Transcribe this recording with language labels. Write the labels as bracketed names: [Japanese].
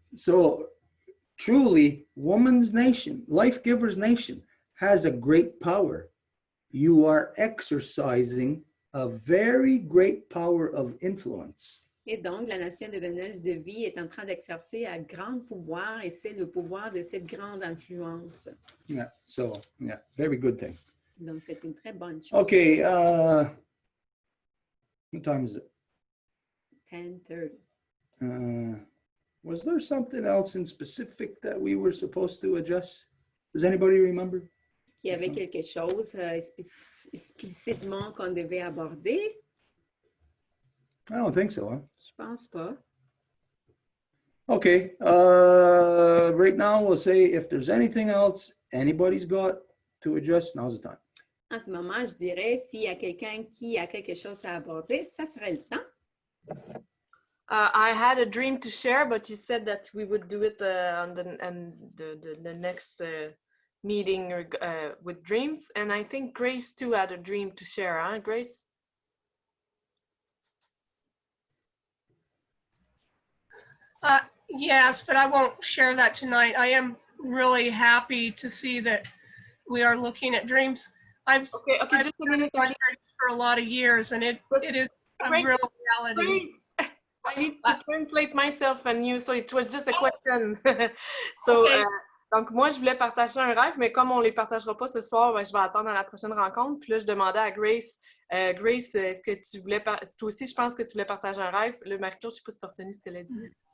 [English] So, truly, Woman's Nation, Life Givers Nation, has a great power. You are exercising a very great power of influence. [French] Et donc, la nation des donneuses de vie est en train d'exercer un grand pouvoir et c'est le pouvoir de cette grande influence. [English] Yeah, so, yeah, very good thing. [French] Donc, c'est une très bonne chose. [English] Okay, what time is it? 10:30. Was there something else in specific that we were supposed to address? Does anybody remember? [French] Est-ce qu'il y avait quelque chose explicitement qu'on devait aborder? [English] I don't think so, huh? [French] Je pense pas. [English] Okay, right now we'll say if there's anything else anybody's got to address, now's the time. [French] En ce moment, je dirais, s'il y a quelqu'un qui a quelque chose à aborder, ça serait le temps. [English] I had a dream to share, but you said that we would do it on the next meeting with dreams. And I think Grace too had a dream to share, huh, Grace? Yes, but I won't share that tonight. I am really happy to see that we are looking at dreams. I've just a minute, done dreams for a lot of years, and it is a Grace, real reality. Grace, I need to translate myself and you, so it was just a question. So, Okay. [French] donc moi, je voulais partager un rêve, mais comme on ne les partagera pas ce soir, ben, je vais attendre à la prochaine rencontre. Puis là, je demandais à Grace, Grace, est-ce que tu voulais, toi aussi, je pense que tu voulais partager un rêve. Le Marie-Claude, je ne sais pas si tu as retenu ce qu'elle a dit.